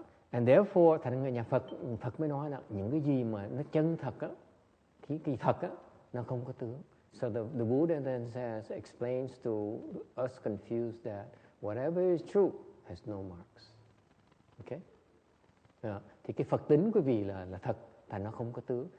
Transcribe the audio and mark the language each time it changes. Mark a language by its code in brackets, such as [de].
[en] And therefore, [vi] thành người nhà Phật mới nói là những cái gì mà nó chân thật á, cái thật á, nó không có tướng. [en] So the Buddha then explains to us confused that whatever is true has no marks. Okay? [vi] Thì cái Phật tính quý vị là thật, thành nó không có tướng.